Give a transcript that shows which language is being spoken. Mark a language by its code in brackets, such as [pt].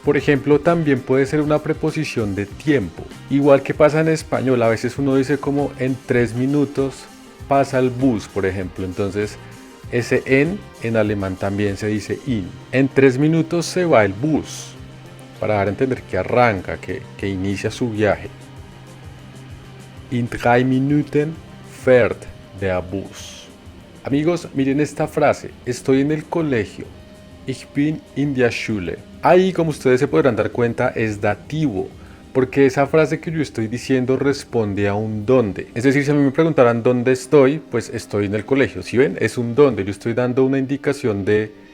[es] Por ejemplo, también puede ser una preposición de tiempo, igual que pasa en español, a veces uno dice como en 3 minutos pasa el bus, por ejemplo, entonces ese en alemán también se dice in. En 3 minutos se va el bus, para dar a entender que arranca, que inicia su viaje. [de] In 3 Minuten fährt der Bus. [es] Amigos, miren esta frase, estoy en el colegio. [de] Ich bin in der Schule. [es] Ahí, como ustedes se podrán dar cuenta, es dativo, porque esa frase que yo estoy diciendo responde a un dónde. Es decir, si a mí me preguntaran dónde estoy, pues estoy en el colegio. ¿Sí ven? Es un dónde. Yo estoy dando una indicación de